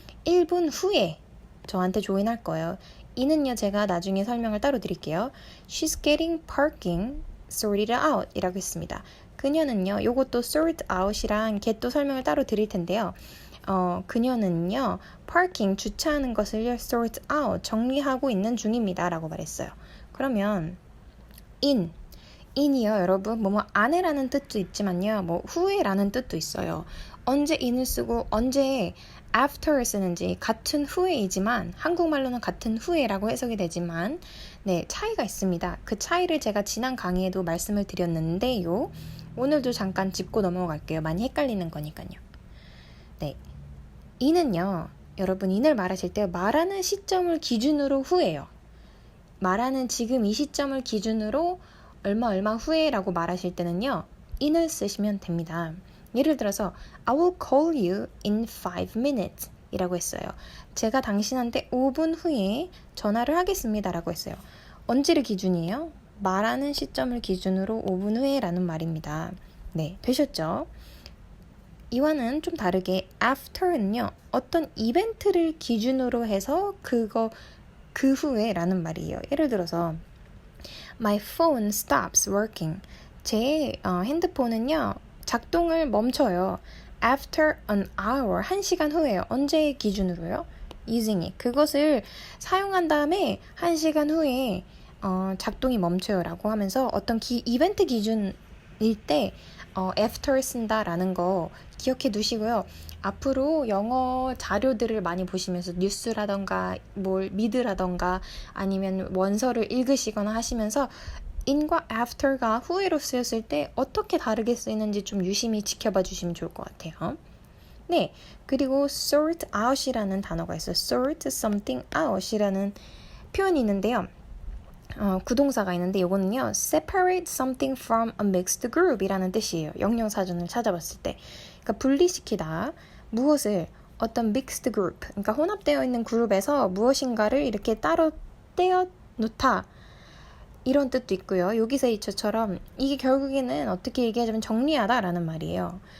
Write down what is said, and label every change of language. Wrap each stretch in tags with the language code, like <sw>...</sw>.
<ko>1분 후에 저한테 join할 거예요. 이는요, 제가 나중에 설명을 따로 드릴게요.</ko> <en>She's getting parking sorted out 이라고 했습니다.</en> <ko>그녀는요, 요것도 sort out이랑 get 또 설명을 따로 드릴 텐데요. 그녀는요, parking 주차하는 것을 sort out 정리하고 있는 중입니다 라고 말했어요. 그러면 in이요, 여러분 뭐뭐 안에라는 뜻도 있지만요, 뭐 후에라는 뜻도 있어요. 언제 in을 쓰고 언제 after를 쓰는지 같은 후에이지만 한국말로는 같은 후에라고 해석이 되지만 네, 차이가 있습니다. 그 차이를 제가 지난 강의에도 말씀을 드렸는데요. 오늘도 잠깐 짚고 넘어갈게요. 많이 헷갈리는 거니까요. 네, 이는요, 여러분 인을 말하실 때 말하는 시점을 기준으로 후예요. 말하는 지금 이 시점을 기준으로 얼마 후에라고 말하실 때는요, in을 쓰시면 됩니다.</ko> <en>예를 들어서 I will call you in 5 minutes 이라고 했어요.</en> <ko>제가 당신한테 5분 후에 전화를 하겠습니다 라고 했어요. 언제를 기준이에요? 말하는 시점을 기준으로 5분 후에 라는 말입니다. 네, 되셨죠? 이와는 좀 다르게 after는요, 어떤 이벤트를 기준으로 해서 그 후에 라는 말이에요.</ko> <en>예를 들어서 My phone stops working.</en> <ko>제 핸드폰은요, 작동을 멈춰요.</ko> <en>After an hour, 1시간 후에요.</en> <ko>언제 기준으로요? Using it. 그것을 사용한 다음에 1시간 후에 작동이 멈춰요 라고 하면서 어떤 이벤트 기준일 때 after 쓴다라는 거 기억해 두시고요. 앞으로 영어 자료들을 많이 보시면서 뉴스라던가 미드라던가 아니면 원서를 읽으시거나 하시면서 in과 after가 후에로 쓰였을 때 어떻게 다르게 쓰이는지 좀 유심히 지켜봐 주시면 좋을 것 같아요. 네, 그리고 sort out이라는 단어가 있어요. sort something out 이라는 표현이 있는데요.</ko> <en>구동사가 있는데 이거는요, separate something from a mixed group 이라는 뜻이에요.</en> <ko>영영사전을 찾아봤을 때. 그러니까 분리시키다. 무엇을 어떤 mixed group, 그러니까 혼합되어 있는 그룹에서 무엇인가를 이렇게 따로 떼어 놓다. 이런 뜻도 있고요. 여기서 이처럼 이게 결국에는 어떻게 얘기하자면 정리하다라는 말이에요.</ko>